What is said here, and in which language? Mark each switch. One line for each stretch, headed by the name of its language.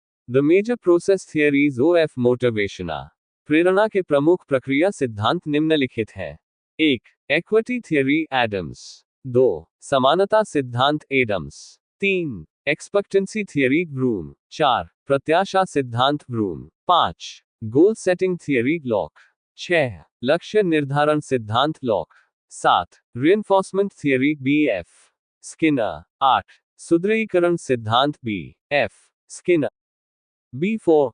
English: The major process theories of motivation are.
Hindi: प्रेरणा के प्रमुख प्रक्रिया सिद्धांत निम्नलिखित हैं। 1.
English: Equity theory Adams.
Hindi: 2. समानता सिद्धांत एडम्स। 3.
English: Expectancy theory Vroom. 4.
Hindi: प्रत्याशा सिद्धांत broom. 5.
English: Goal setting theory Locke. 6.
Hindi: लक्ष्य निर्धारण सिद्धांत lock. 7.
English: Reinforcement theory BF Skinner.
Hindi: 8. सुदृढ़ीकरण सिद्धांत BF स्किनर। B4.